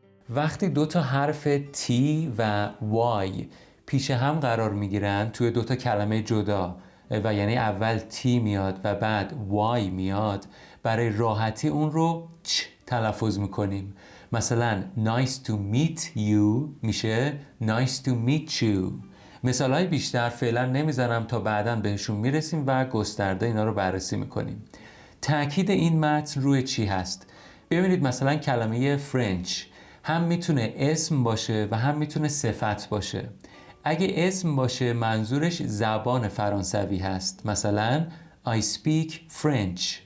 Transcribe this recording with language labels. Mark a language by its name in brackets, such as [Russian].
[Persian] وقتی دو تا حرف T و Y پیش هم قرار میگیرن توی دو تا کلمه جدا و یعنی اول T میاد و بعد Y میاد، برای راحتی اون رو چ تلفظ میکنیم. مثلا [English] nice to meet you [Persian] میشه nice to meet you. مثالهای بیشتر فعلا نمیزنم تا بعداً بهشون میرسیم و گسترده اینا رو بررسی میکنیم. تأکید این متن روی چی هست؟ ببینید مثلا کلمه French هم میتونه اسم باشه و هم میتونه صفت باشه. اگه اسم باشه منظورش زبان فرانسوی هست، مثلا [English] I speak French.